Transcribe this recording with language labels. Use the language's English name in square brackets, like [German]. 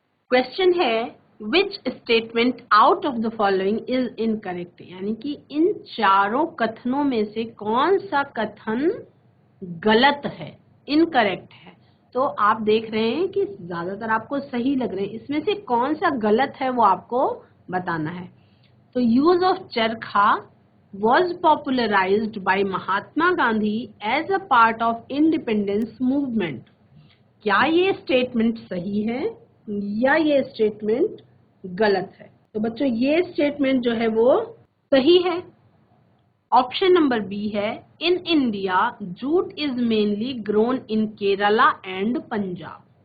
[Hindi] Question है [English] which statement out of the following is incorrect, [Hindi] यानी कि इन चारों कथनों में से कौन सा कथन गलत है, इनकरेक्ट है। तो आप देख रहे हैं कि ज्यादातर आपको सही लग रहे हैं, इसमें से कौन सा गलत है वो आपको बताना है। [English] तो use of charkha was popularized by Mahatma Gandhi as a part of independence movement. [Hindi] क्या ये स्टेटमेंट सही है या ये स्टेटमेंट गलत है? तो बच्चों ये स्टेटमेंट जो है वो सही है। [English] Option number B है, in India jute is mainly grown in Kerala and Punjab.